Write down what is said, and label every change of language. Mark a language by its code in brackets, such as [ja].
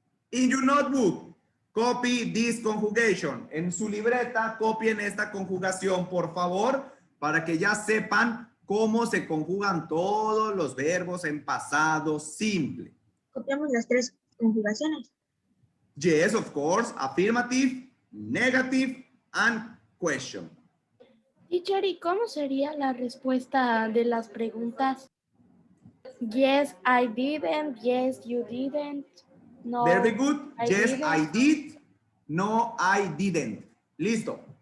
[en] In your notebook, copy this conjugation. [es] En su libreta, copien esta conjugación, por favor, para que ya sepan cómo se conjugan todos los verbos en pasado simple. Copiamos las tres conjugaciones. [en] Yes, of course. Affirmative, negative, and question. Teacher, [es] ¿y cómo sería la respuesta de las preguntas? [en] Yes, I didn't. Yes, you didn't. No. Very good. I Yes, didn't. I did. No, I didn't. [es] Listo.